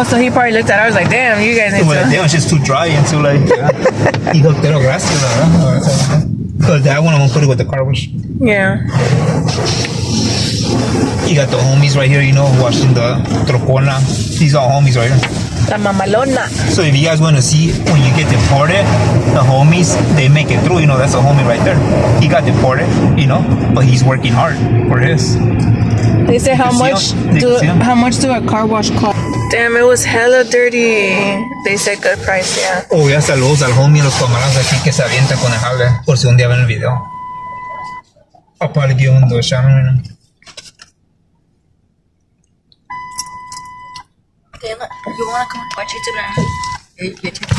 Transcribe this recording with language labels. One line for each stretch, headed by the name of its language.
English: Oh, so he probably looked at ours like, damn, you guys need Well, to. damn, it's just too dry and too like.
Spanish: Hijo, pero gracias, la verdad.
English: Because that one I'm gonna put it with the car wash. Yeah. You got the homies right here, you know, washing the trocona. These are homies right here.
Spanish: La mamalona.
English: So if you guys want to see when you get deported, the homies, they make it through. You know, that's a homie right there. He got deported, you know, but he's working hard for his. They say how much do a car wash cost? Damn, it was hella dirty. They said good price, yeah.
Spanish: Oh, ya saludos al homie, los camaradas aquí que se avienta con el jale, por si un día ven el video.
English: I'll probably give him the shout right now. Taylor, you wanna come watch it today?